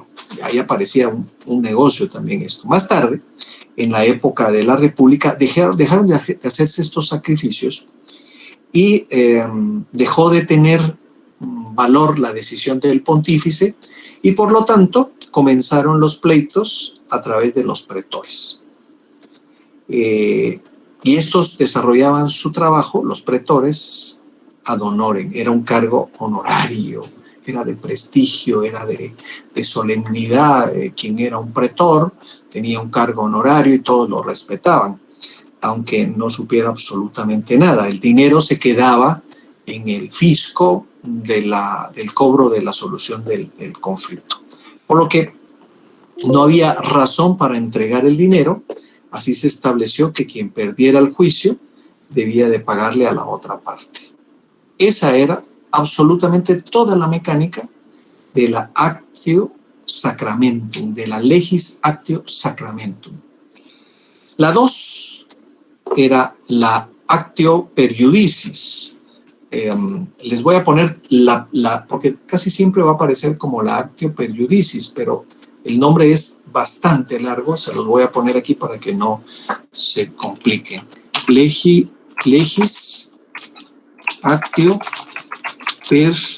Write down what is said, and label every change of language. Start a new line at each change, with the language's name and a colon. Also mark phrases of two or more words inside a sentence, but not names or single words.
Spanish: Y ahí aparecía un negocio también esto. Más tarde, en la época de la República, dejaron de hacerse estos sacrificios y dejó de tener valor la decisión del pontífice y por lo tanto comenzaron los pleitos a través de los pretores. Y estos desarrollaban su trabajo, los pretores,
Latin: ad honorem,
Spanish: era un cargo honorario, era de prestigio, era de solemnidad. Quien era un pretor tenía un cargo honorario y todos lo respetaban, aunque no supiera absolutamente nada. El dinero se quedaba en el fisco del cobro de la solución del conflicto. Por lo que no había razón para entregar el dinero. Así se estableció que quien perdiera el juicio debía de pagarle a la otra parte. Esa era absolutamente toda la mecánica de la
Latin: actio sacramentum,
Spanish: de la
Latin: legis actio sacramentum.
Spanish: La 2 era la
Latin: actio per iudicis.
Spanish: Les voy a poner porque casi siempre va a aparecer como la
Latin: actio per iudicis,
Spanish: pero el nombre es bastante largo, se los voy a poner aquí para que no se complique.
Latin: Legis actio per